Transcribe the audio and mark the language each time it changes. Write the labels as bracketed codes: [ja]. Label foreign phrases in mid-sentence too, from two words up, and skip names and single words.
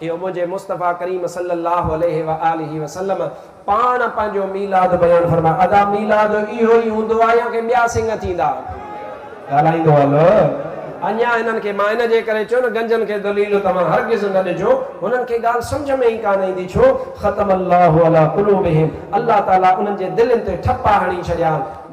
[sd] इहो मुंहिंजे मुस्तफ़ा करीम [ar] صلى الله عليه وسلم [sd] पाण पंहिंजो मीलाद बयान फरमायो। अदा मीलाद इहो ई हूंदो आहे या के ॿिया सिंग थींदा? ॻाल्हाईंदो हलो। अञा हिननि खे मां इन जे करे चयो न गंजनि खे दलील तव्हां हरगिज़ न ॾिजो हुननि खे ॻाल्हि सम्झ में ई कान ईंदी छो [ar] ختم الله على قلوبهم [sd] अल्लाह ताला उन्हनि जे दिलनि ते ठपा हणी छॾिया